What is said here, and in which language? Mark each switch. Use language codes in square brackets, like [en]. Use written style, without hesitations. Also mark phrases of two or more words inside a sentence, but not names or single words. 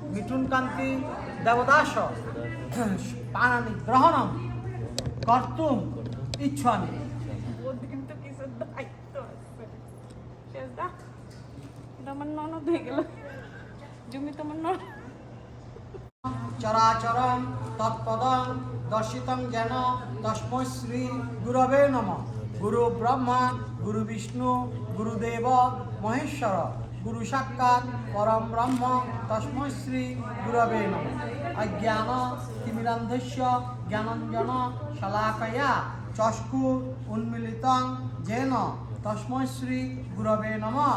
[sa] মিথুনকান্তি দেবদাস পানানি গ্রহণম কর্তুম ইচ্ছামি। [bn] কিন্তু কিছু দায়িত্ব আছে। শেষদা এটা আমার ননদ হয়ে গেল। জমি তোমার ননদ। [sa] চরাচরম তৎপদং দর্শিতং যেন তস্मै শ্রী গুরবে নমঃ। গুরু ব্রহ্মা গুরু বিষ্ণু গুরুদেব মহেশ্বর গুরু সাক্ষাৎ পরম ব্রহ্ম তস্मै শ্রী গুরবে নমঃ। অজ্ঞান তিমিরান্ধস্য জ্ঞানঞ্জন শলাকয়া চক্ষু উন্মিলিতং যেন তস্मै শ্রী গুরবে নমঃ।